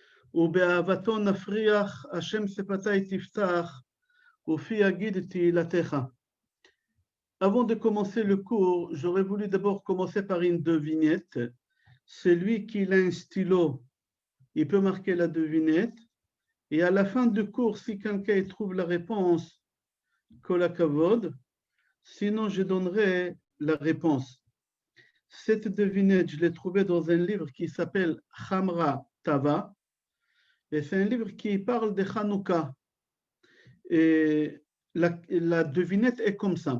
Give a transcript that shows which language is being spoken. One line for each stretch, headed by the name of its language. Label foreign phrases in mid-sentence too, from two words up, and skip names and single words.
Hebrew: ובאהבתו נפריח, השם שפתי תפתח, ופי יגיד תהילתך.
French: Avant de commencer le cours, j'aurais voulu d'abord commencer par une devinette. Celui qui a un stylo, il peut marquer la devinette. Et à la fin du cours, si quelqu'un trouve la réponse,
Hebrew: כל הכבוד,
French: sinon je donnerai la réponse. Cette devinette, je l'ai trouvée dans un livre qui s'appelle Khamra Tava. Et c'est un livre qui parle de Hanouka. Et la devinette est comme ça.